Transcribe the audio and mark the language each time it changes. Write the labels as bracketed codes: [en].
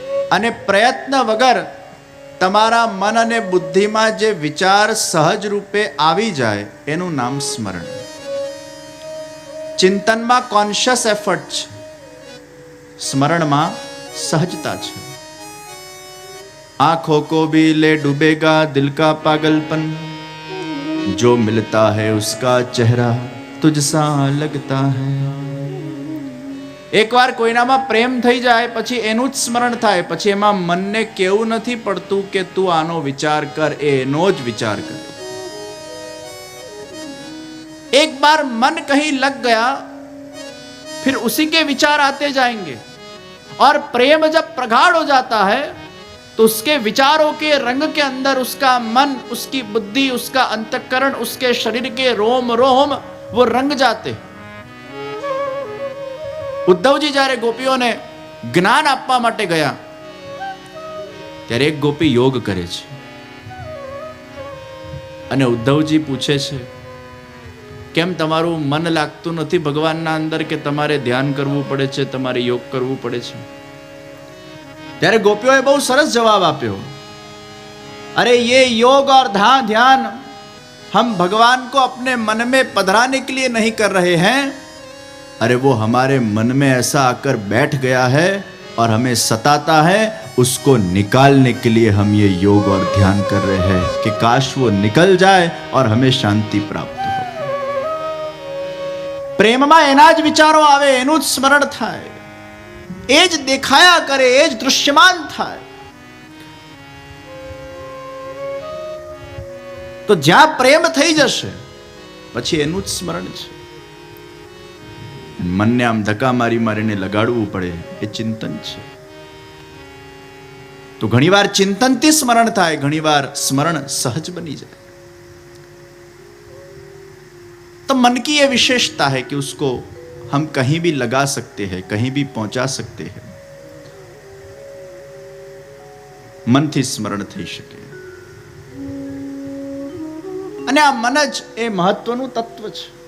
[gu] અને પ્રયત્ન વગર તમારા મન અને બુદ્ધિમાં જે વિચાર સહજ રૂપે આવી જાય એનું નામ સ્મરણ. ચિંતનમાં કોન્શિયસ એફર્ટ છે, સ્મરણમાં સહજતા છે. [hi] आंखों को भी ले डूबेगा दिल का पागलपन, जो मिलता है उसका चेहरा तुझसा लगता है. [gu] એક વાર કોઈનામાં પ્રેમ થઈ જાય પછી એનું જ સ્મરણ થાય, પછી એમાં મનને કેવું નથી પડતું કે તું આનો વિચાર કર, એનો જ વિચાર કર. [hi] एक बार मन कहीं लग गया फिर उसी के विचार आते जाएंगे, और प्रेम जब प्रगाढ़ हो जाता है तो उसके विचारों के रंग के अंदर उसका मन, उसकी बुद्धि, उसका अंतःकरण, उसके शरीर के रोम रोम वो रंग जाते. [gu] ઉદ્ધવજી જ્યારે ગોપીઓને જ્ઞાન આપવા માટે ગયા ત્યારે એક ગોપી યોગ કરે છે, અને ઉદ્ધવજી પૂછે છે કેમ તમારું મન લાગતું નથી ભગવાનના અંદર, કે તમારે ધ્યાન કરવું પડે છે, તમારે યોગ કરવું પડે છે? ત્યારે ગોપીઓએ બહુ સરસ જવાબ આપ્યો, [hi] अरे ये योग और ध्यान हम भगवान को अपने मन में पधराने के लिए नहीं कर रहे हैं, अरे वो हमारे मन में ऐसा आकर बैठ गया है और हमें सताता है, उसको निकालने के लिए हम ये योग और ध्यान कर रहे हैं कि काश वो निकल जाए और हमें शांति प्राप्त हो. [gu] પ્રેમમાં એના જ વિચારો આવે, એનું જ સ્મરણ થાય, એ જ દેખાયા કરે, એ જ દૃશ્યમાન થાય. તો જ્યાં પ્રેમ થઈ જશે પછી એનું જ સ્મરણ છે. મનને આમ ધક્કા મારી મારીને લગાડવું પડે એ ચિંતન છે. તો ઘણીવાર ચિંતનથી સ્મરણ થાય, ઘણીવાર સ્મરણ સહજ બની જાય. [hi] तो मन की ये विशेषता है कि उसको हम कहीं भी लगा सकते हैं, कहीं भी पहुंचा सकते हैं. [gu] मन थी स्मरण થઈ શકે. અને આ મન જ એ મહત્વનું તત્વ છે.